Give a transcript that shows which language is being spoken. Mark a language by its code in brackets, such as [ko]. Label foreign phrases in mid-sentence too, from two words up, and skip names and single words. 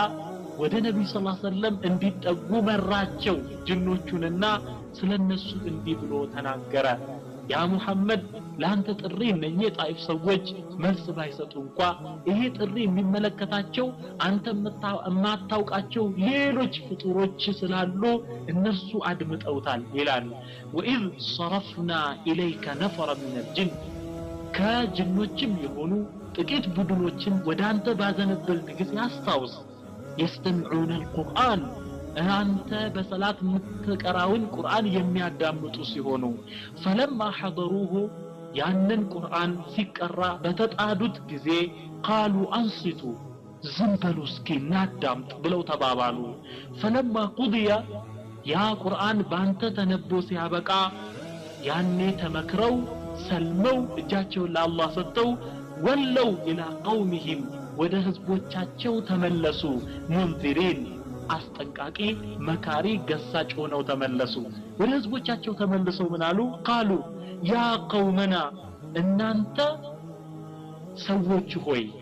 [am] ወደ ነብዩ [ar] صلى الله عليه وسلم [am] እንዲጠጉ መራቸው ጅኖቹንና ስለነሱ እንዲህ ብሎ ተናገረ [ar] يا محمد [am] ላንተ ጥሪ እነኚህ ጣኢፍ ሰዎች መልስ ባይሰጡ እንኳን ይሄ ጥሪ የሚመለከታቸው አንተ የማታውቃቸው ሌሎች ፍጡሮች ስላሉ እነሱ አድምጠውታል ይላል [ar] وإذ صرفنا إليك نفرا من الجن [am] ከጅኖችም የሆኑ ጥቂት ቡድኖችን ወደ አንተ ባዘነበል ጊዜ አስታውስ [ar] يستمعون القرآن [am] አንተ በሰላት ምትቀራውን ቁርአን የሚያዳምጡ ሲሆኑ [ar] فلما حضروه [am] ያንን ቁርአን ሲቀራ በተጣዱት ጊዜ [ar] قالوا انصتوا [am] ዝምበሉ እስኪ እናዳምጥ ብለው ተባባሉ [ar] فلما قضي [am] ያ ቁርአን ባንተ ተነቦ ሲያበቃ ያኔ ተመክረው ሰልመው እጃቸውን ለአላህ ሰጥተው [ar] ولوا إلى قومهم [am] ወደ ህዝቦቻቸው ተመለሱ ሙንዚሪን አስጠንቃቂ መካሪ ገሳጭ ሆነው ተመለሱ ወደ ህዝቦቻቸው ተመልሰው ምናሉ [ar] قالوا يا قومنا [am] እናንተ ሰዎች ሆይ